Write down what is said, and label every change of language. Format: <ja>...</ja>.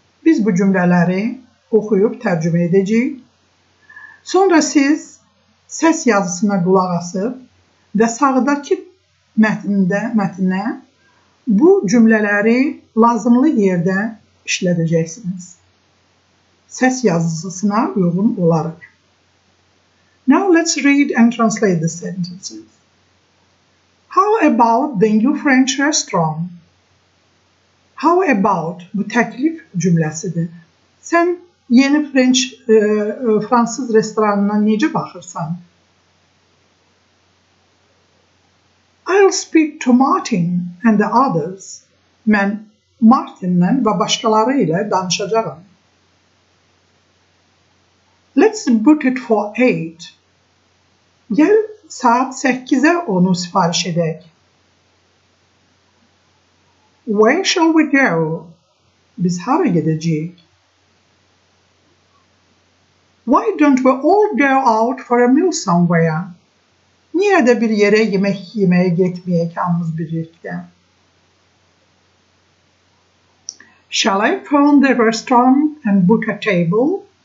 <az>Biz bu cümlələri oxuyub tərcümə edəcəyik. Sonra siz səs yazısına qulaq asıb və sağdakı mətnə bu cümlələri lazımlı yerdə işlədəcəksiniz. Səs yazısına uyğun olaraq.</az> <en>Now let's read and translate the sentences. How about the new French restaurant?</en> <az>How about bu təklif cümləsidir. Sən yeni Fransız restoranına necə baxırsan?</az> <en>I'll speak to Martin and the others.</en> <az>Mən Martinlə və başqaları ilə danışacağam.</az> <en>Let's book it for 8.</en> <az>Gəl saat 8'e onu sipariş edək.</az> <en>Where shall we go?</en> <az>Biz hara gedəcəyik?</az> <en>Why don't we all go out for a meal somewhere?</en> <az>Niyə də bir yerə yemək yeməyə getməyək hamımız birlikdə?</az> <en>Shall I phone the restaurant and book a table?</en>